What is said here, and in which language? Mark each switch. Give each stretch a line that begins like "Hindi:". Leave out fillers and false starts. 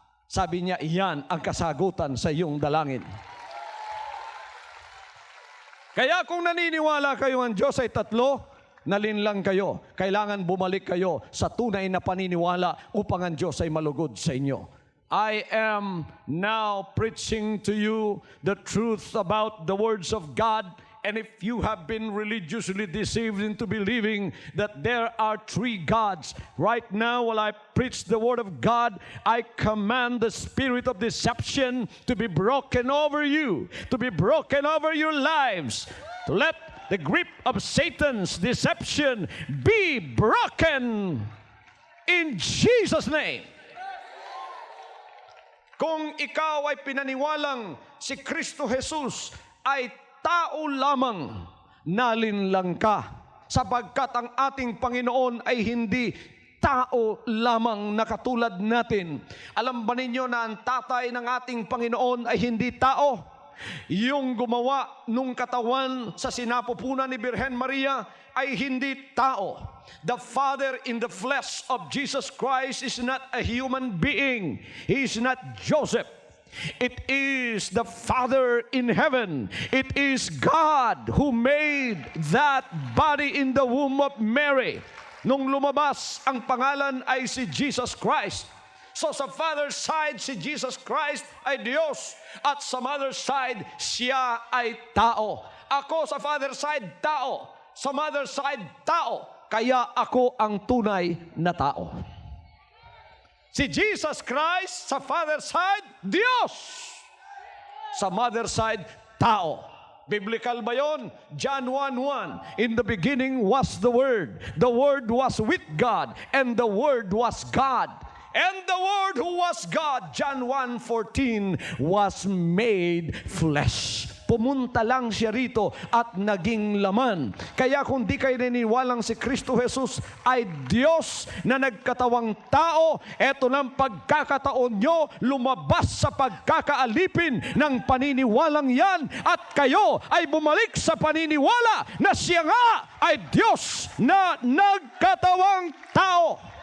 Filipino: Sabi niya, iyan ang kasagutan sa iyong dalangin. Kaya kung naniniwala kayo ang Diyos ay tatlo, nalinlang kayo. Kailangan bumalik kayo sa tunay na paniniwala upang ang Diyos ay malugod sa inyo.
English: I am now preaching to you the truth about the words of God. And if you have been religiously deceived into believing that there are three gods, right now while I preach the word of God, I command the spirit of deception to be broken over you, to be broken over your lives, to let the grip of Satan's deception be broken in Jesus' name.
Filipino: Kung ikaw ay pinaniwalang si Kristo Jesus ay tao lamang, nalinlang ka, sapagkat ang ating Panginoon ay hindi tao lamang na katulad natin. Alam ba ninyo na ang tatay ng ating Panginoon ay hindi tao? Yung gumawa nung katawan sa sinapupunan ni Birhen Maria ay hindi tao.
English: The Father in the flesh of Jesus Christ is not a human being. He is not Joseph. It is the Father in heaven. It is God who made that body in the womb of Mary.
Filipino: Nung lumabas, ang pangalan ay si Jesus Christ. So sa Father's side, si Jesus Christ ay Diyos. At sa Mother's side, siya ay tao. Ako sa Father's side, tao. Sa Mother's side, tao. Kaya ako ang tunay na tao. Si Jesus Christ sa Father's side, Diyos. Sa Mother's side, tao. Biblical ba yun? John 1:1.
English: In the beginning was the Word. The Word was with God. And the Word was God. And the Word who was God, John 1:14, was made flesh.
Filipino: Pumunta lang siya rito at naging laman. Kaya kung di kayo naniniwalang si Kristo Jesus ay Diyos na nagkatawang tao, eto ng pagkakataon nyo, lumabas sa pagkakaalipin ng paniniwalang yan at kayo ay bumalik sa paniniwala na siya nga ay Diyos na nagkatawang tao.